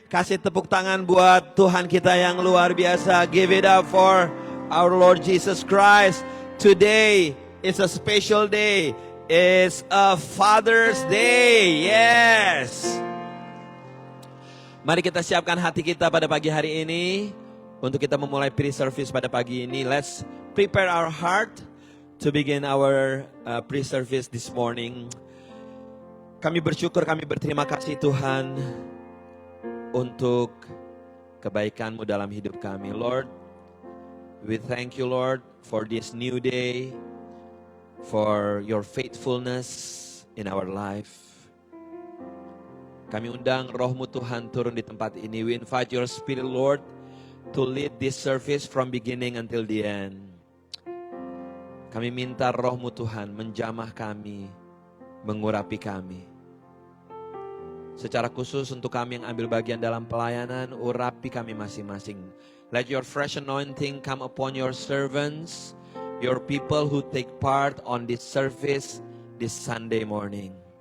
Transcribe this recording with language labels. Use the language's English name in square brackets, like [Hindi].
[Indonesian] Kasih tepuk tangan buat Tuhan kita yang luar biasa. [English] Give it up for our Lord Jesus Christ. Today is a special day. It's a Father's Day. Yes. [Indonesian] Mari kita siapkan hati kita pada pagi hari ini untuk kita memulai pre-service pada pagi ini. [English] Let's prepare our heart to begin our pre-service this morning. [Indonesian] Kami bersyukur, kami berterima kasih Tuhan untuk kebaikan-Mu dalam hidup kami. [English] Lord, we thank you Lord for this new day, for your faithfulness in our life. [Indonesian] Kami undang Roh-Mu Tuhan turun di tempat ini. [English] We invite your Spirit Lord to lead this service from beginning until the end. [Indonesian] Kami minta Roh-Mu Tuhan menjamah kami, mengurapi kami. Secara khusus untuk kami yang ambil bagian dalam pelayanan, urapi kami masing-masing. [English] Let your fresh anointing come upon your servants, your people who take part on this service this Sunday morning.